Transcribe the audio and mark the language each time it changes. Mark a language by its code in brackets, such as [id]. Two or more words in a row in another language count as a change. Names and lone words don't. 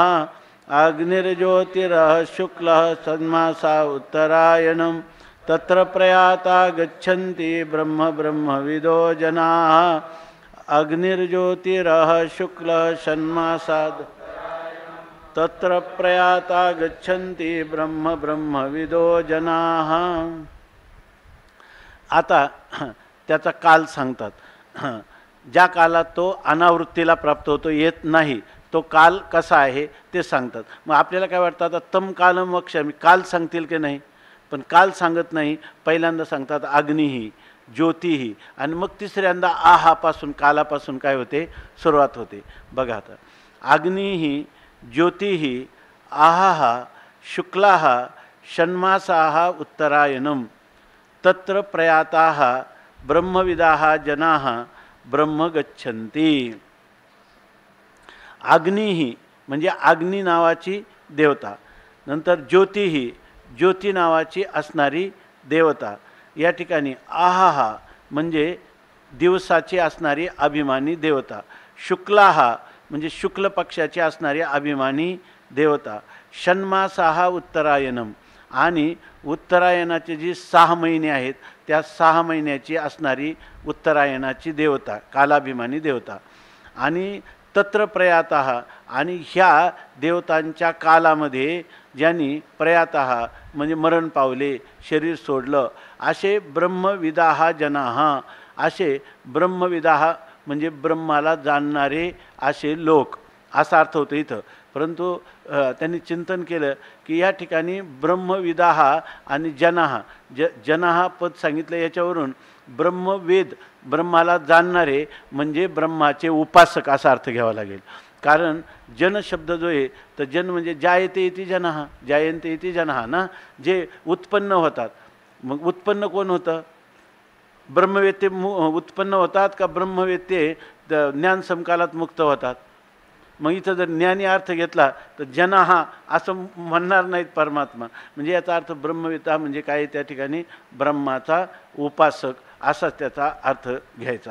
[sa] अग्निर्ज्योतिरः शुक्लः षण्मासा उत्तरायणं तत्र प्रयाता गच्छन्ति ब्रह्मविदो जनाः. अग्निर्ज्योतिरः शुक्लः षण्मासाद् तत्र प्रयाता गच्छन्ति ब्रह्मविदो जनाः. [mr] आता त्याचा काल सांगतात. ज्या कालात तो अनावृत्तीला प्राप्त होतो, येत नाही, तो काल कसा आहे ते सांगतात. मग आपल्याला काय वाटतं, आता [sa] तम कालम वक्ष्यामि, [mr] काल सांगतील की नाही, पण काल सांगत नाही. पहिल्यांदा सांगतात [sa] अग्निही, ज्योतिही, [mr] आणि मग तिसऱ्यांदा आहापासून, कालापासून काय होते, सुरुवात होते. बघा आता, [sa] अग्निही, ज्योतिही, आहाः, शुक्लाः, षण्मासाः उत्तरायणं तत्र प्रयाताः ब्रह्मविदाः जनाः ब्रह्म गच्छन्ति. [mr] अग्निही म्हणजे अग्नी नावाची देवता, नंतर ज्योतिही, ज्योती नावाची असणारी देवता. या ठिकाणी आहाः म्हणजे दिवसाची असणारी अभिमानी देवता. शुक्लाहा म्हणजे शुक्ल पक्षाची असणारी अभिमानी देवता, [sa] षण्मासाहा उत्तरायणम [mr] आणि उत्तरायणाचे जी 6 महिने आहेत त्या 6 महिन्याची असणारी उत्तरायणाची देवता, कालाभिमानी देवता, आणि [sa] तत्र प्रयातः [mr] आणि ह्या देवतांच्या कालामध्ये ज्यांनी प्रयातः म्हणजे मरण पावले, शरीर सोडलं, असे [sa] ब्रह्मविदाहा जनाहा, [mr] असे ब्रह्मविदाहा म्हणजे ब्रह्माला जाणणारे असे लोक, असा अर्थ होतो इथं. परंतु त्यांनी चिंतन केलं की या ठिकाणी ब्रह्मविदाहा आणि जनाहा, जनाहा पद सांगितलं, याच्यावरून ब्रह्मवेद ब्रह्माला जाणणारे म्हणजे ब्रह्माचे उपासक असा अर्थ घ्यावा लागेल. कारण जन शब्द जो आहे तर जन म्हणजे [sa] जायते इति जनहा, जायन्ते इति जनहा [mr] ना, जे उत्पन्न होतात. मग उत्पन्न कोण होतं? ब्रह्मवेत्ते उत्पन्न होतात का ब्रह्मवेत्ते ज्ञान समकालात मुक्त होतात? मग इथं जर ज्ञानी अर्थ घेतला तर जनाहा असं म्हणणार नाहीत परमात्मा, म्हणजे याचा अर्थ ब्रह्मवेत्ता म्हणजे काय, त्या ठिकाणी ब्रह्माचा उपासक असाच त्याचा अर्थ घ्यायचा.